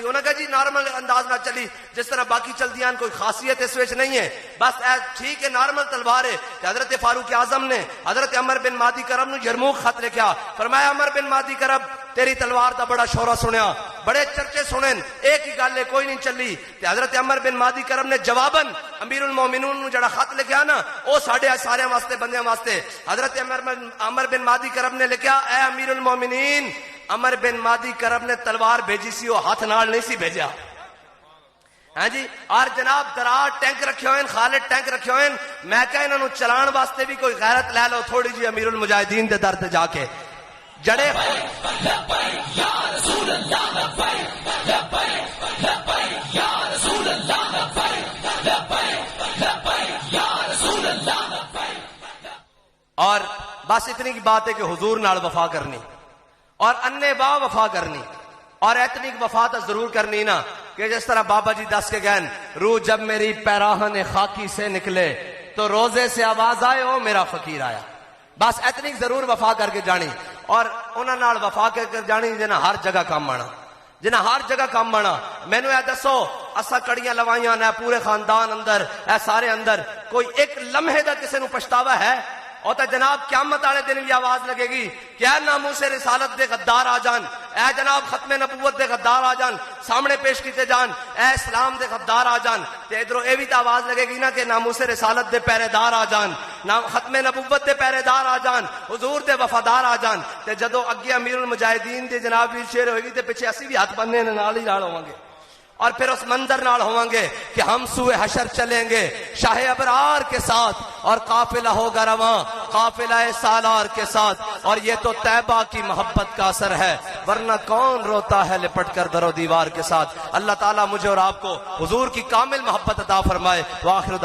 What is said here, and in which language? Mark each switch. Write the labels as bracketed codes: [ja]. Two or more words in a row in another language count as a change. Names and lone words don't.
[pa] انہوں نے کہا جی نارمل انداز نہ چلی جس طرح باقی چلتی ہیں، کوئی خاصیت اس وچ نہیں ہے، بس ٹھیک ہے نارمل تلوار ہے۔ حضرت فاروق اعظم نے حضرت عمر بن مادی کرب نو یرموک خط لکھا، فرمایا عمر بن مادی کرب تیری تلوار دا بڑا شورا سنیا، بڑے چرچے سنن، ایک ہی گل ہے کوئی نہیں چلی۔ تے حضرت عمر بن مادی کرب نے جواباً امیر المومنون نو جڑا خط لکھیا نا او ساڈے سارے واسطے بندیاں واسطے، حضرت عمر بن مادی کرب نے لکھیا اے امیر المومنین، عمر بن مادی کرب نے تلوار بھیجی سی، وہ ہاتھ نال نہیں سی بھیجا، ہاں جی۔ اور جناب درار ٹینک رکھے ہوئے، خالد ٹینک رکھے ہوئے، میں کہا انہاں نو چلان واسطے بھی کوئی غیرت لے لو تھوڑی جی امیر المجاہدین دے در تے جا کے جڑے اور بس اتنی کی بات ہے کہ حضور نال وفا کرنی اور انے با وفا کرنی، اور اتنی کی وفا تو ضرور کرنی نا کہ جس طرح بابا جی دس کے گئے [ur] روح جب میری پیراہن خاکی سے نکلے تو روزے سے آواز آئے [pa] او میرا فقیر آیا، بس اتنی ضرور وفا کر کے جانی۔ اور انہاں نال وفا کر کے جانی جنہاں ہر جگہ کام آنا، جنہاں ہر جگہ کام آنا۔ مینوں اے دسو اسا کڑیاں لوائیاں نے پورے خاندان اندر، اے سارے اندر کوئی ایک لمحے دا کسے نو پچھتاوا ہے؟ اور تا جناب قیامت والے دن بھی آواز لگے گی کہ اے ناموس رسالت دے غدار آ جان، اے جناب ختم نبوت دے غدار آ جان، سامنے پیش کیتے جان، اے اسلام دے غدار آ جان۔ تے ادھروں اے بھی تو آواز لگے گی نا کہ ناموس رسالت دے پہرے دار آ جان، ختم نبوت دے پہرے دار آ جان، حضور دے وفادار آ جان۔ تے جدو اگے امیر المجاہدین دے جناب بھی شیر ہوئے گی تے پیچھے اسی بھی ہاتھ بننے نال ہی نال ہوواں گے، اور پھر اس منظر نال ہوواں گے کہ [ur] ہم سوئے حشر چلیں گے شاہ ابرار کے ساتھ، اور قافلہ ہوگا رواں قافلہ سالار کے ساتھ، اور یہ تو طیبہ کی محبت کا اثر ہے۔ ورنہ کون روتا ہے لپٹ کر در و دیوار کے ساتھ۔ اللہ تعالیٰ مجھے اور آپ کو حضور کی کامل محبت عطا فرمائے۔